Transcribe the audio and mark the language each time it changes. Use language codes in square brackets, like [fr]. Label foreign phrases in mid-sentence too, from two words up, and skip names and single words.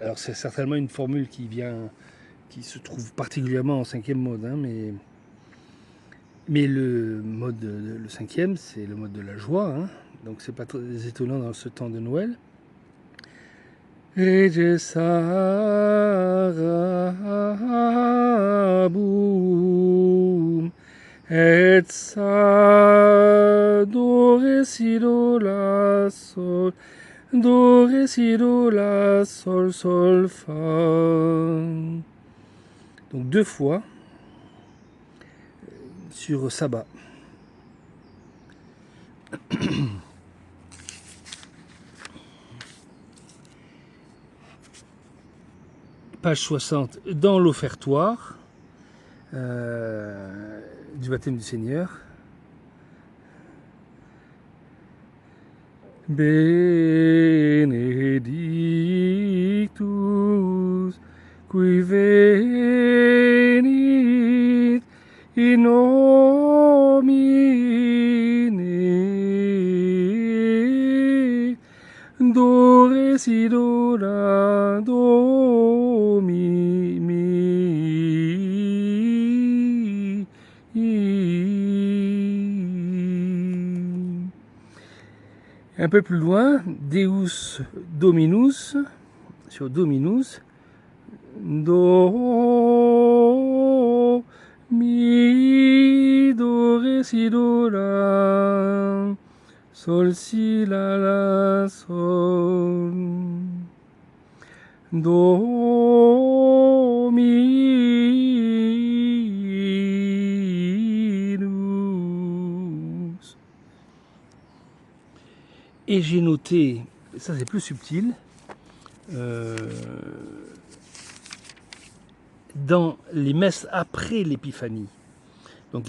[fr] Alors c'est certainement une formule qui se trouve particulièrement en 5e mode, hein, mais le mode, le 5e, c'est le mode de la joie, hein, donc c'est pas très étonnant dans ce temps de Noël. [la] Regesarabum et sa [fr] do, ré, si, do, la, sol, do, ré, si, do, la, sol, sol, fa. Donc 2 fois sur sabbat. Page 60, dans l'offertoire du baptême du Seigneur. [la] Benedictus qui venit in nomine [fr] do, ré, si, do, la, do, mi, mi. Un peu plus loin, [la] Deus Dominus, [fr] sur Dominus, do, mi, do, ré, si, do, la, sol, si, la, sol, do, mi. Et j'ai noté, ça c'est plus subtil, dans les messes après l'épiphanie, donc qui